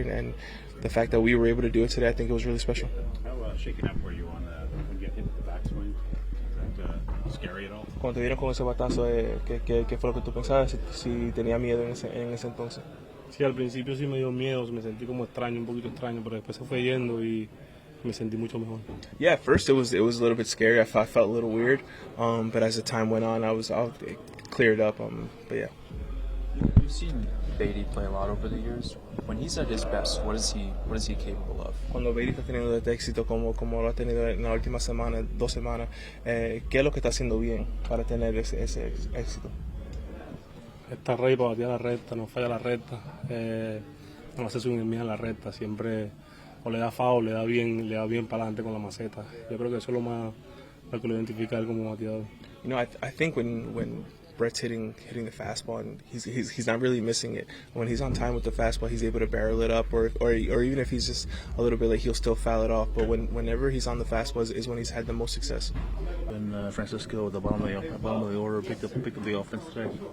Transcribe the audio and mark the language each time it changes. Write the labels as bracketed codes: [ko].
[en] And the fact that we were able to do it today, I think it was really special. How shaken up were you on when you hit the backswing? Is that scary at all? [es] Cuando te vieron con ese batazo, ¿qué fue lo que tú pensabas? Si tenía miedo en ese entonces. Sí, al principio sí me dio miedo, me sentí como extraño, un poquito extraño, pero después se fue yendo y me sentí mucho mejor. [en] Yeah, at first it was a little bit scary. I felt a little weird, but as the time went on, it cleared up. But yeah. You've seen Baty play a lot over the years. When he's at his best, what is he capable of? [es] Cuando Baty está teniendo este éxito como lo ha tenido en la última semana, 2 semanas, ¿qué es lo que está haciendo bien para tener ese éxito? Está rey para batear la recta, no falla la recta, no hace swing en la recta, siempre o le da foul, le da bien para adelante con la maceta. Yo creo que eso es lo que lo identifica él como bateador. [en] I think when Brett's hitting the fastball and he's not really missing it. When he's on time with the fastball, he's able to barrel it up, or even if he's just a little bit late, he'll still foul it off. But whenever he's on the fastball is when he's had the most success. And Francisco, at the bottom of the order, picked up the offense today.